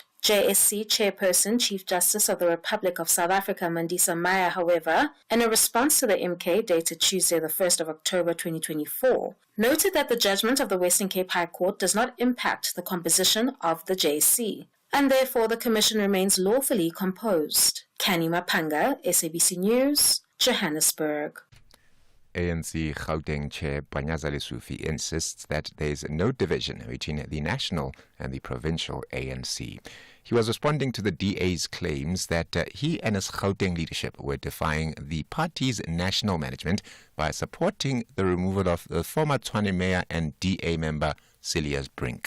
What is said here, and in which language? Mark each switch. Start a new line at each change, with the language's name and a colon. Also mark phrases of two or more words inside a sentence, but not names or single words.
English: JSC Chairperson, Chief Justice of the Republic of South Africa, Mandisa Maya, however, in a response to the MK dated Tuesday, the 1st of October 2024, noted that the judgment of the Western Cape High Court does not impact the composition of the JSC, and therefore the Commission remains lawfully composed. Kani Mapanga, SABC News, Johannesburg. ANC Gauteng Chair Panyaza Lesufi insists that there is no division between the national and the provincial ANC. He was responding to the DA's claims that he and his Gauteng leadership were defying the party's national management by supporting the removal of the former Tshwane mayor and DA member Celias Brink.